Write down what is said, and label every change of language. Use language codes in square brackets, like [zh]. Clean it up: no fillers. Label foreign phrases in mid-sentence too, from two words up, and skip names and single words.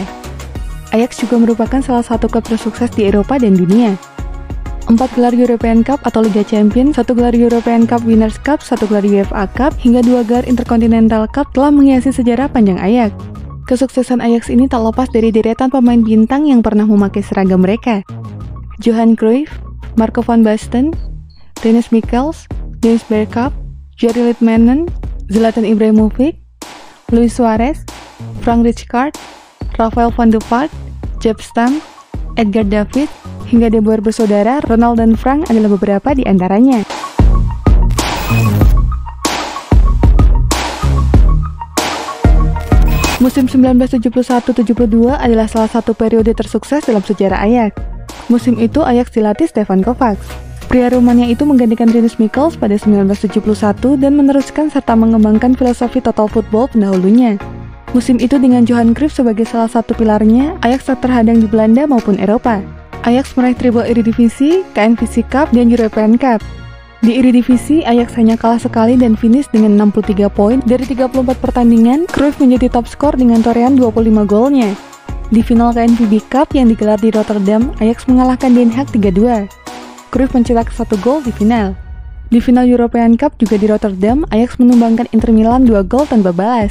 [id] Ajax juga merupakan salah satu klub tersukses di Eropa dan dunia. 4 gelar European Cup atau Liga Champions, 1 gelar European Cup Winners' Cup, 1 gelar UEFA Cup, hingga 2 gelar Intercontinental Cup telah menghiasi sejarah panjang Ajax. Kesuksesan Ajax ini tak lepas dari deretan pemain bintang yang pernah memakai seragam mereka. Johan Cruyff, Marco van Basten, Rinus Michels, Dennis Bergkamp, Jiri Litmanen, Zlatan Ibrahimovic, Luis Suarez, Frank Rijkaard, Rafael van der Vaart, Jaap Stam, Edgar Davids, hingga De Boer bersaudara, Ronald dan Frank adalah beberapa di antaranya. Musim 1971-72 adalah salah satu periode tersukses dalam sejarah Ajax. Musim itu Ajax dilatih Stefan Kovacs. Pria Rumania itu menggantikan Rinus Michels pada 1971 dan meneruskan serta mengembangkan filosofi [en] total football [id] pendahulunya. Musim itu dengan Johan Cruyff sebagai salah satu pilarnya, Ajax tak terhadang di Belanda maupun Eropa. Ajax meraih treble Eredivisie, KNVB Cup, dan European Cup. Di Eredivisie, Ajax hanya kalah sekali dan finish dengan 63 poin dari 34 pertandingan. Cruyff menjadi top skor dengan torehan 25 golnya. Di final KNVB Cup yang digelar di Rotterdam, Ajax mengalahkan Den Haag 3-2. Cruyff mencetak 1 gol di final. Di final European Cup juga di Rotterdam, Ajax menumbangkan Inter Milan 2 gol tanpa balas.